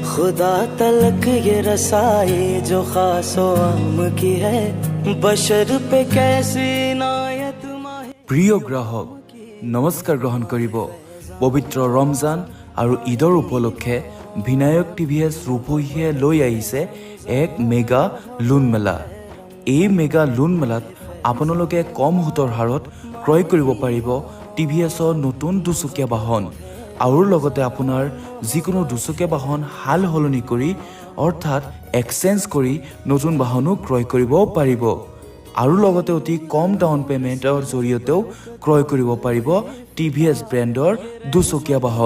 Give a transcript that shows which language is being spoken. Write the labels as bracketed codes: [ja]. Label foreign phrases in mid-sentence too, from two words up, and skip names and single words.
[ur] خدا تلک یہ رسائی جو خاص و عام کی ہے بشر پہ کیسی نایت ماہے. [as] প্ৰিয় গ্ৰাহক নমস্কাৰ গ্ৰহণ কৰিব। পবিত্ৰ ৰমজান আৰু ঈদৰ উপলক্ষে বিনায়ক টিভিএছ ৰূপহীয়ে লৈ আহিছে এক [en] mega loan [as] মেলা। এই [en] mega loan [as] মেলাত আপোনালোকে কম সুতৰ হাৰত ক্ৰয় কৰিব পাৰিব টিভিএছৰ নতুন দুচকীয়া বাহন আৰু লগতে আপোনাৰ যিকোনো দুচকীয়া বাহন হাল সলনি কৰি অৰ্থাৎ এক্সচেঞ্জ কৰি নতুন বাহনো ক্ৰয় কৰিব পাৰিব আৰু লগতে অতি কম [en] down payment [as] জৰিয়তেও ক্ৰয় কৰিব পাৰিব টিভিএছ ব্ৰেণ্ডৰ দুচকীয়া বাহন।